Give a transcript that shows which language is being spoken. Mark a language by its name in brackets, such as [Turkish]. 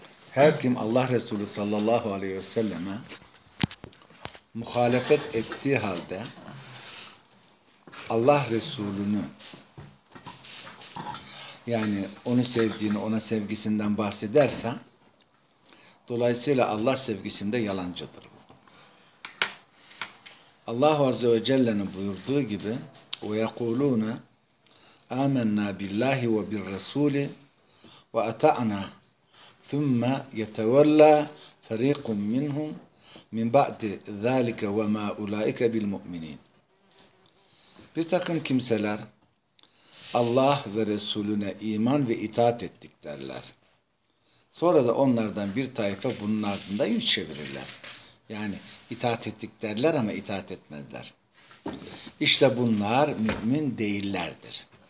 [Turkish] Her kim Allah Resulü sallallahu aleyhi ve selleme muhalefet ettiği halde Allah Resulü'nü, yani onu sevdiğini, ona sevgisinden bahsederse, dolayısıyla Allah sevgisinde yalancıdır. Allahu Azze ve Celle'nin buyurduğu gibi [Arabic] وَيَقُولُونَ آمَنَّا بِاللّٰهِ وَبِالرَّسُولِ وَأَتَعْنَا ثُمَّ يَتَوَلَّا فَر۪يقٌ مِّنْهُمْ مِنْ بَعْدِ ذَٰلِكَ وَمَا أُولَٰئِكَ بِالْمُؤْمِنِينَ. [Turkish] Bir takım kimseler Allah ve Resulüne iman ve itaat ettik derler. Sonra da onlardan bir taife bunun ardında yüz çevirirler. Yani itaat ettik derler ama itaat etmezler. İşte bunlar mümin değillerdir.